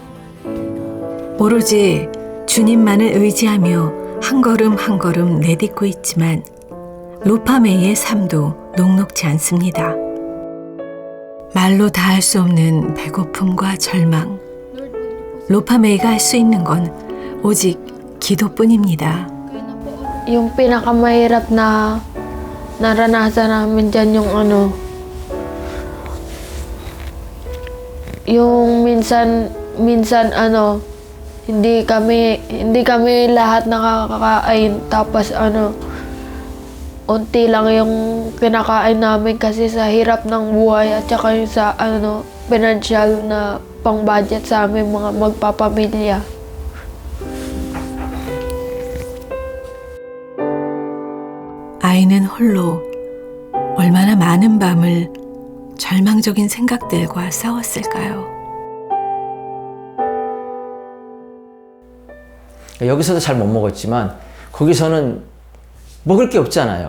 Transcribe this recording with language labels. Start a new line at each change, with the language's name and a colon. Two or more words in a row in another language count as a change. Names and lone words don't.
Korean: 오로지 주님만을 의지하며 한 걸음 한 걸음 내딛고 있지만 로파메이의 삶도 녹록지 않습니다. 말로 다할 수 없는 배고픔과 절망. 로파메이가 할 수 있는 건 오직 기도뿐입니다.
Filipino: Yung pinakamahirap na naranasan namin dyan yung minsan hindi kami lahat nakakakain, tapos unti lang yung kinakain namin kasi sa hirap ng buhay at saka yung sa financial na pang-budget sa aming mga magpapamilya.
Korean: 아이는 홀로 얼마나 많은 밤을 절망적인 생각들과 싸웠을까요? 여기서도 잘 못 먹었지만 거기서는 먹을 게 없잖아요.